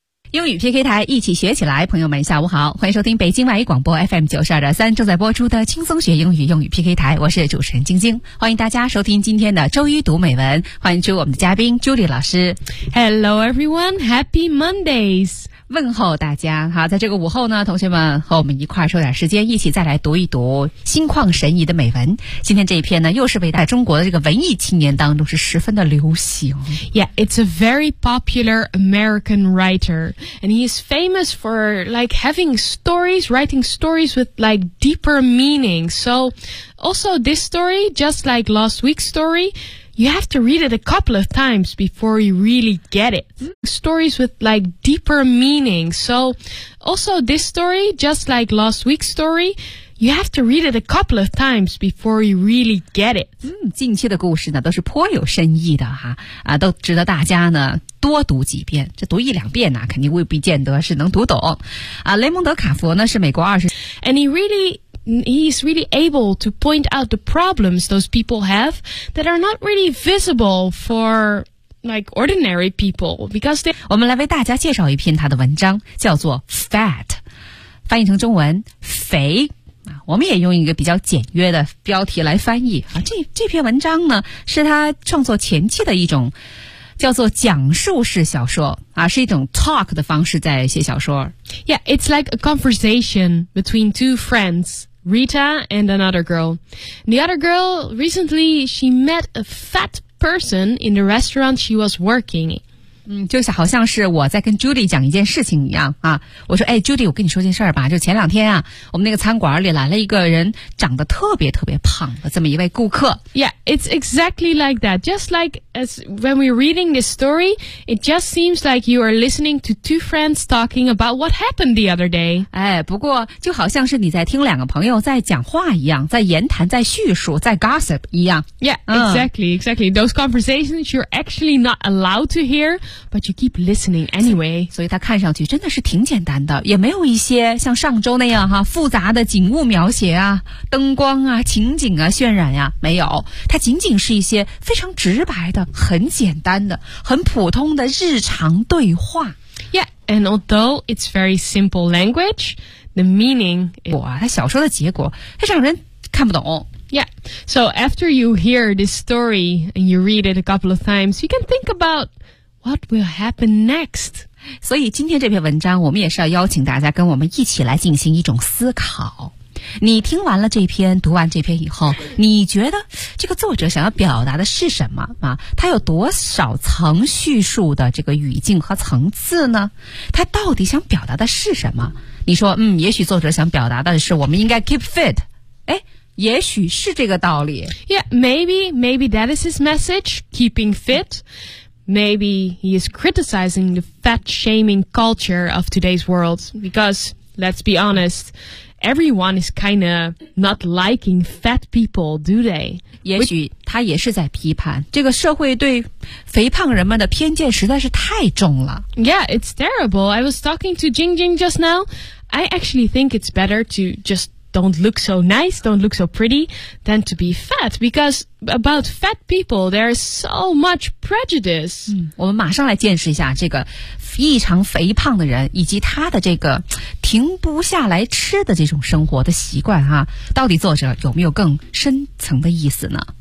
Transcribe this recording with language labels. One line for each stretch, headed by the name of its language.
Chinese: 英语 PK 台一起学起来，朋友们下午好，欢迎收听北京外语广播 FM 92.3正在播出的轻松学英语用语 PK 台，我是主持人晶晶，欢迎大家收听今天的周一读美文，欢迎出我们的嘉宾 Julie 老师。
English: Hello everyone, Happy Mondays,
Chinese: 问候大家。好，在这个午后呢，同学们和我们一块儿抽点时间，一起再来读一读心旷神怡的美文。今天这一篇呢，又是为大家，中国的这个文艺青年当中是十分的流行。
English: Yeah, it's a very popular American writer, and he's famous for like having stories, writing stories with like deeper meaning. So also this story, just like last week's story,You have to read it a couple of times before you really get it. Stories with like deeper meaning. So also this story, just like last week's story,You have to read it a couple of times before you really get it.
Chinese: 近期的故事呢都是颇有深意的哈，啊，都值得大家呢多读几遍。这读一两遍呢肯定未必见得是能读懂。啊，雷蒙德卡佛呢是美国二十。
English: And he's really able to point out the problems those people have that are not really visible for... Like ordinary people, because they.
Chinese: 我们来为大家介绍一篇他的文章，叫做 "Fat"， 翻译成中文"肥"。我们也用一个比较简约的标题来翻译啊。这篇文章呢，是他创作前期的一种叫做讲述式小说啊，是一种 talk 的方式在写小说。
English: Yeah, it's like a conversation between two friends. Rita and another girl. The other girl, recently, she met a fat person in the restaurant she was working.
Chinese: 就是好像是我在跟 Judy 讲一件事情一样啊。我说，哎 ,Judy, 我跟你说件事儿吧。就前两天啊，我们那个餐馆里来了一个人长得特别特别胖的这么一位顾客。
English: Yeah, it's exactly like that. Just like as when we're reading this story, it just seems like you are listening to two friends talking about what happened the other day.
Chinese: 哎，不过就好像是你在听两个朋友在讲话一样，在言谈，在叙述，在 gossip 一样。
English: Yeah, exactly, exactly. Those conversations you're actually not allowed to hear,But you keep listening anyway.
Chinese: 所以它看上去真的是挺简单的，也没有一些像上周那样哈复杂的景物描写啊、灯光啊、情景啊、渲染呀、没有。它仅仅是一些非常直白的、很简单的、很普通的日常对话。
English: Yeah, and although it's very simple language, the meaning.
Chinese: 哇，它小说的结果，它让人看不懂。
English: Yeah, so after you hear this story and you read it a couple of times, you can think about. What will happen next?
Chinese: 所以今天这篇文章我们也是要邀请大家跟我们一起来进行一种思考。你听完了这篇，读完这篇以后，你觉得这个作者想要表达的是什么啊？他有多少层叙述的这个语境和层次呢？他到底想表达的是什么？你说，嗯，也许作者想表达的是我们应该
English: keep fit。
Chinese: 哎，也许是这个道理。
English: Yeah, maybe that is his message, keeping fit. Maybe he is criticizing the fat-shaming culture of today's world. Because, let's be honest, everyone is kind of not liking fat people, do they?
Chinese: 也许他也是在批判，这个社会对肥胖人们的偏见实在是太重了。
English: Yeah, it's terrible. I was talking to Jing Jing just now. I actually think it's better to just... Don't look so nice, don't look so pretty, than to be fat. Because about fat people, there is so much prejudice.
Chinese: 我们马上来见识一下这个异常肥胖的人以及他的这个停不下来吃的这种生活的习惯啊，到底作者有没有更深层的意思呢？